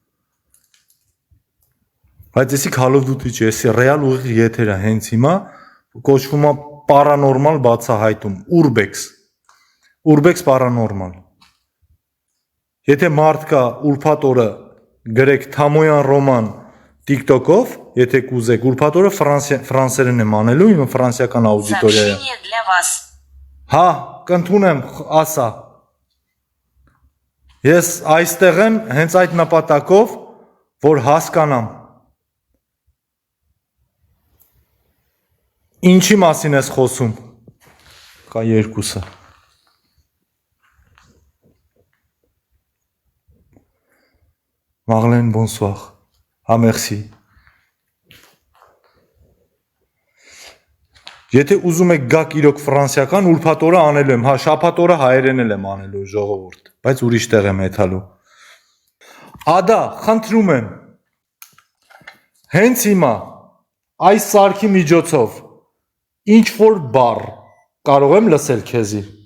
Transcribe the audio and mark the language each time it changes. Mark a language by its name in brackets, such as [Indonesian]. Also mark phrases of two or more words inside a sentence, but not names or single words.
[Armenian] Բայց էսի Call of Duty չի, էսի ռեալ ուղիղ եթեր է հենց հիմա, կոչվում է Paranormal բացահայտում, Urbex Paranormal։ Եթե մարդ կա ուրբաթ օրը գրեք Թամոյան Ռոման TikTok-ով, եթե կուզեք, ուրբաթ օրը ֆրանսերեն եմ անելու, իմ ֆրանսիական աուդիտորիա է։ [Russian] Сообщение для вас. [Armenian] Հա, կընդունեմ, ասա։ Ես այստեղ եմ հենց այդ նպատակով, որ հասկանամ։ Ինչի մասին ես խոսում։ Կա երկուսը։ Marlène, bonsoir. [French] Ah, merci. [Armenian] Եթե ուզում եք գաք իրոք ֆրանսիական, ուրբաթ օրը անելու եմ, հա, շաբաթ օրը հայերենել եմ անելու ժողովուրդ, բայց ուրիշ տեղ եմ եթալու։ Ադա, խնդրում եմ, հենց հիմա, այս սարքի միջոցով, ինչ որ բառ կարող եմ լսել քեզի։